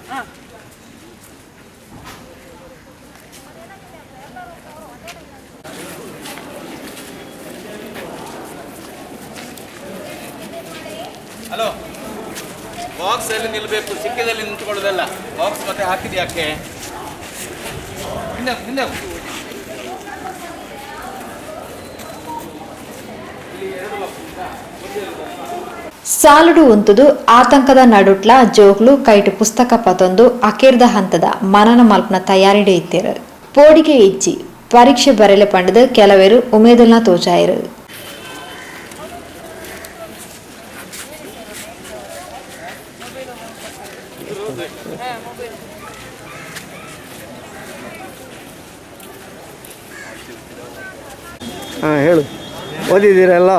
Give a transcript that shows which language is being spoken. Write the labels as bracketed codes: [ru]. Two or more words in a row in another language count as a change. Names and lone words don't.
[kn] ಹಲೋ, ಬಾಕ್ಸ್ ಅಲ್ಲಿ ನಿಲ್ಬೇಕು, ಸಿಕ್ಕಿದಲ್ಲಿ ನಿಂತ್ಕೊಳ್ಳೋದಲ್ಲ. ಬಾಕ್ಸ್ ಮತ್ತೆ ಹಾಕಿದ್ ಯಾಕೆ? ಹಿಂದೆ ಹಿಂದೆ [tcy] ಸಾಲುಡು ಉಂತುದು ಆತಂಕದ ನಡುಟ್ಲ ಜೋಗ್ಲು ಕೈಟು ಪುಸ್ತಕ ಪತೊಂದು ಅಕೇರ್ದ ಹಂತದ ಮನನ ಮಲ್ಪನ ತಯಾರಿಡೆ ಇತ್ತೇರು. ಪೋಡಿಗೆ ಇಚ್ಚಿ ಪರೀಕ್ಷೆ ಬರೆಲೆ ಪಂಡದು ಕೆಲವೇರು ಉಮೇದುಲ್ನ ತೋಚಾಯಿರು. [kn] ಹಾಂ ಹೇಳು, ಓದಿದ್ದೀರಲ್ಲ?